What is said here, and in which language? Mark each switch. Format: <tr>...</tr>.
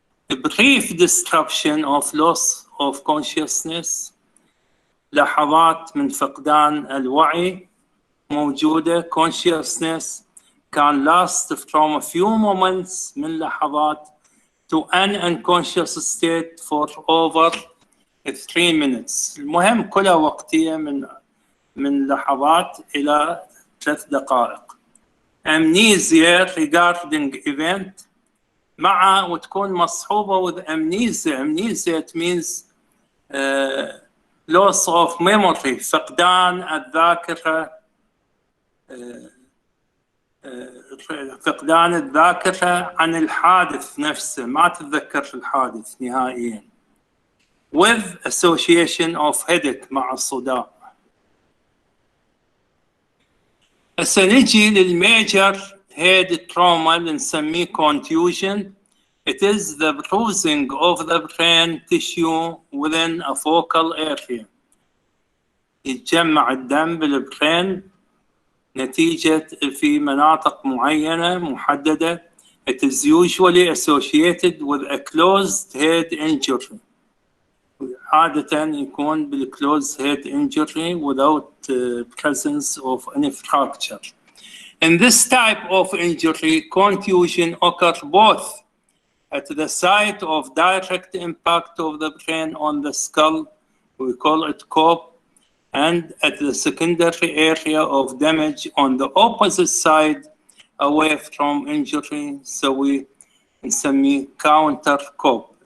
<en>A brief disruption of loss of consciousness،</en> <ar>لحظات من فقدان الوعي موجودة</ar> <en>consciousness can last from a few moments</en> <ar>من لحظات</ar> <en>to an unconscious state for over 3 minutes.</en> <ar>المهم كلها وقتية من لحظات إلى 3 دقائق.</ar> <en>Amnesia regarding event</en> <ar>مع وتكون مصحوبة</ar> <en>with amnesia. Amnesia it means loss of memory،</en> <ar>فقدان الذاكرة، فقدان الذاكرة عن الحادث نفسه، ما تتذكر الحادث نهائيا.</ar> <en>with association of headache</en> <ar>مع الصداع. هسه نجي للميجر head trauma اللي نسميه contusion.</ar> <en>It is the bruising of the brain tissue within a focal area.</en> <ar>يتجمع الدم بالبرين نتيجة في مناطق معينة محددة.</ar> <en>It is usually associated with a closed head injury.</en> <ar>عادة يكون</ar> <en>بالclosed head injury without presence of any fracture. In this type of injury, contusion occurs both at the site of direct impact of the brain on the skull, we call it COP, and at the secondary area of damage on the opposite side away from injury, so we نسميه counter COP.</en>